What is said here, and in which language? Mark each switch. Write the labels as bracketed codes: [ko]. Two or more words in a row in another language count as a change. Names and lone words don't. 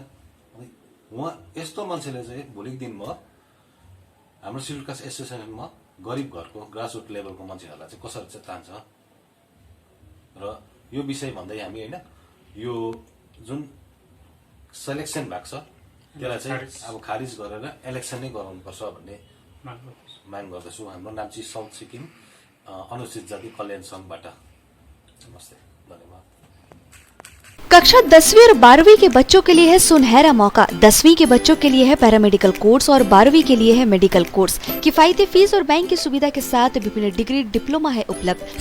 [ne] उहाँ यस्तो मान्छेले चाहिँ भोलिको दिनमा हाम्रो [en] schedule caste associationमा [ne] गरिब घरको [en] grassroot levelको [ne] मान्छेहरूलाई चाहिँ कसरी चाहिँ तान्छ र यो विषय भन्दै हामी होइन यो जुन सेलेक्सन भएको छ त्यसलाई चाहिँ अब खारिज गरेर इलेक्सन नै गराउनुपर्छ भन्ने माग गर्दछु। हाम्रो नाम्ची साउथ सिक्किम अनुसूचित जाति कल्याण संघबाट। नमस्ते, धन्यवाद। [hi] कक्षा 10वीं और 12वीं के बच्चों के लिए है सुनहरा मौका। 10वीं के बच्चों के लिए है [en] paramedical course [hi] और 12वीं के लिए है [en] medical course. [hi] किफायती फीस और बैंक की सुविधा के साथ विभिन्न [en] degree diploma [hi] है उपलब्ध।